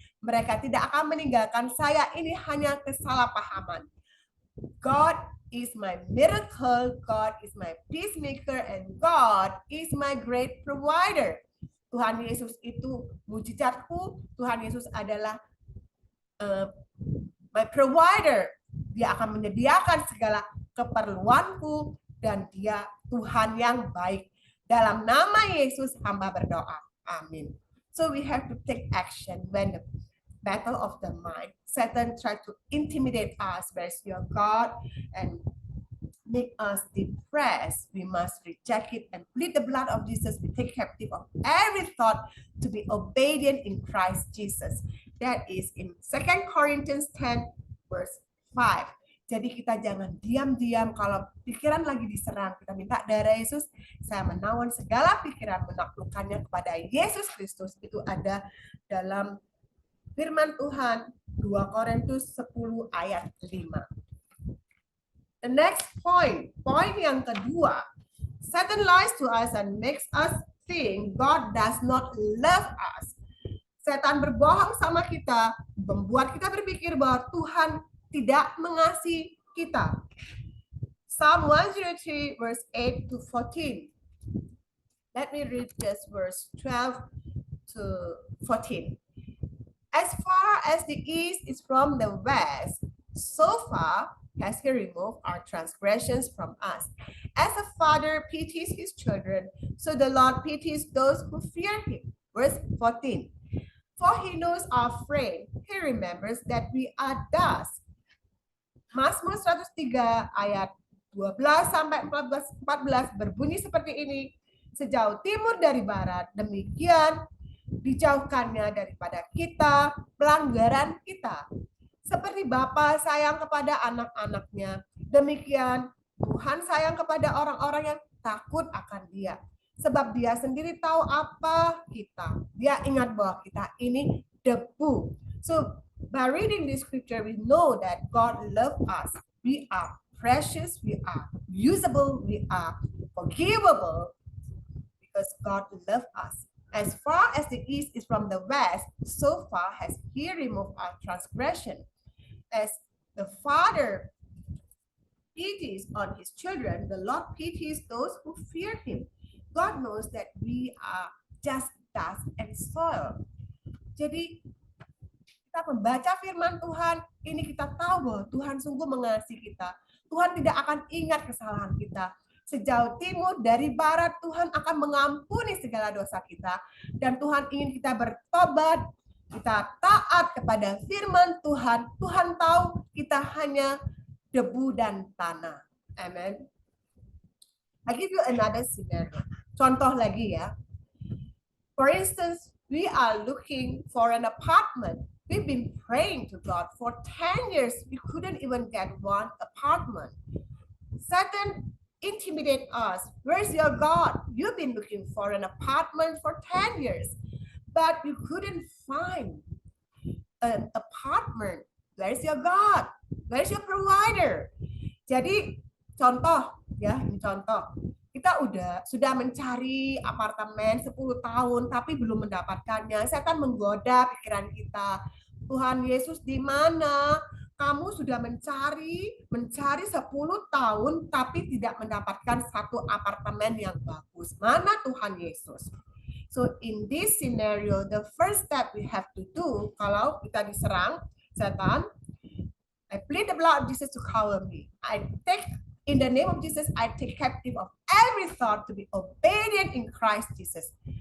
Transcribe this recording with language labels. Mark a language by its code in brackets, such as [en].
[id] Mereka tidak akan meninggalkan saya. Ini hanya kesalahpahaman. [en] God is my miracle, God is my peacemaker, and God is my great provider. [id] Tuhan Yesus itu mujizatku, Tuhan Yesus adalah [en] my provider. [id] Dia akan menyediakan segala keperluanku, dan Dia Tuhan yang baik. Dalam nama Yesus hamba berdoa. Amin. [en] So we have to take action when the battle of the mind. Satan tried to intimidate us, where's your God, and make us depressed. We must reject it and plead the blood of Jesus. We take captive of every thought to be obedient in Christ Jesus. That is in 2 Corinthians 10 verse 5. [id] Jadi kita jangan diam-diam kalau pikiran lagi diserang. Kita minta darah Yesus. Saya menawan segala pikiran menaklukkannya kepada Yesus Kristus. Itu ada dalam firman Tuhan 2 Korintus 10 ayat 5. [en] The next point [id] yang kedua, [en] Satan lies to us and makes us think God does not love us. [id] Setan berbohong sama kita, membuat kita berpikir bahwa Tuhan tidak mengasihi kita. [en] Psalm 103 verse 8 to 14. Let me read just verse 12 to 14. As far as the east is from the west, so far has He removed our transgressions from us. As a father pities his children, so the Lord pities those who fear Him. Verse 14. For He knows our frame. He remembers that we are dust. [id] Mazmur 103 ayat 12 sampai 14 berbunyi seperti ini. Sejauh timur dari barat, demikian dijauhkannya daripada kita pelanggaran kita. Seperti Bapa sayang kepada anak-anaknya, demikian Tuhan sayang kepada orang-orang yang takut akan Dia. Sebab Dia sendiri tahu apa kita. Dia ingat bahwa kita ini debu. [en] So, by reading this scripture, we know that God loves us. We are precious, we are usable, we are forgivable because God loves us. As far as the east is from the west, so far has He removed our transgression. As the Father pities on His children, the Lord pities those who fear Him. God knows that we are just dust and soil. [id] Jadi kita membaca firman Tuhan, ini kita tahu bahwa Tuhan sungguh mengasihi kita. Tuhan tidak akan ingat kesalahan kita. Sejauh timur dari barat, Tuhan akan mengampuni segala dosa kita. Dan Tuhan ingin kita bertobat, kita taat kepada firman Tuhan. Tuhan tahu kita hanya debu dan tanah. Amen. [en] I give you another scenario. [id] Contoh lagi ya. [en] For instance, we are looking for an apartment. We've been praying to God for 10 years. We couldn't even get one apartment. Satan intimidate us. Where's your God? You've been looking for an apartment for 10 years, but you couldn't find an apartment. Where's your God? Where's your provider? [id] Jadi contoh ya, ini contoh. Kita sudah mencari apartemen 10 tahun tapi belum mendapatkannya. Setan menggoda pikiran kita. Tuhan Yesus di mana? Kamu sudah mencari 10 tahun tapi tidak mendapatkan satu apartemen yang bagus. Mana Tuhan Yesus? [en] So in this scenario, the first step we have to do [id] kalau kita diserang setan, [en] I plead the blood of Jesus to cover me. In the name of Jesus, I take captive of every thought to be obedient in Christ Jesus.